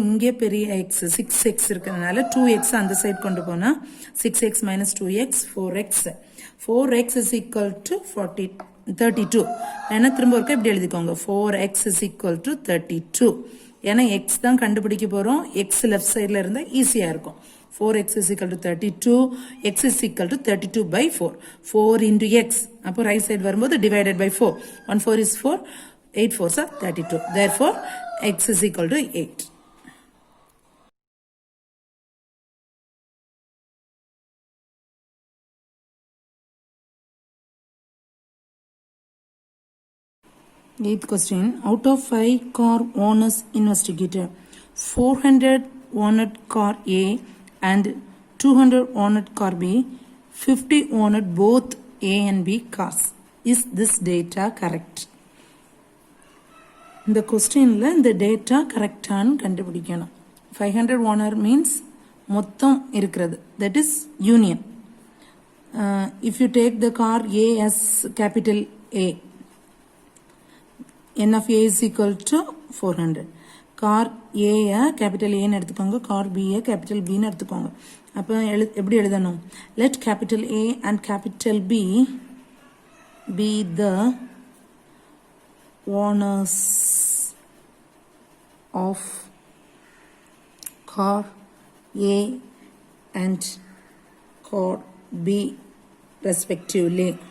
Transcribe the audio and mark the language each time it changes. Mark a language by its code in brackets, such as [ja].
[ta] இங்கே பெரிய x 6x இருக்கிறதுனால 2x அந்த சைடு கொண்டு போனா 6x minus 2x 4x. [en] 4x is equal to 32. [ta] ஏன்னா திரும்ப ஒருக்கா இப்படி எழுதிக்கோங்க. [en] 4x is equal to 32. [ta] ஏன்னா x தான் கண்டுபிடிக்க போறோம். x லெஃப்ட் சைடுல இருந்தா ஈஸியா இருக்கும். [en] 4x is equal to 32. x is equal to 32 by 4. 4 into x. [ta] அப்போ ரைட் சைடு வரும்போது divided by 4. [en] 1 4 is 4. 8 4s are 32. Therefore, x is equal to 8. Eighth question. Out of 5 car owners investigated, 400 owned car A and 200 owned car B, 50 owned both A and B cars. Is this data correct? [ta] இந்த கொஸ்டினில் இந்த data கரெக்டானு கண்டுபிடிக்கணும். 500 owner means மொத்தம் இருக்கிறது. [en] That is union. If you take the car A as capital A, n of a is equal to 400. [ta] Car A capital ஏன்னு எடுத்துக்கோங்க, car B capital பின்னு எடுத்துக்கோங்க. அப்போ எப்படி எழுதணும்? [en] Let capital A and capital B be the owners of car A and car B respectively.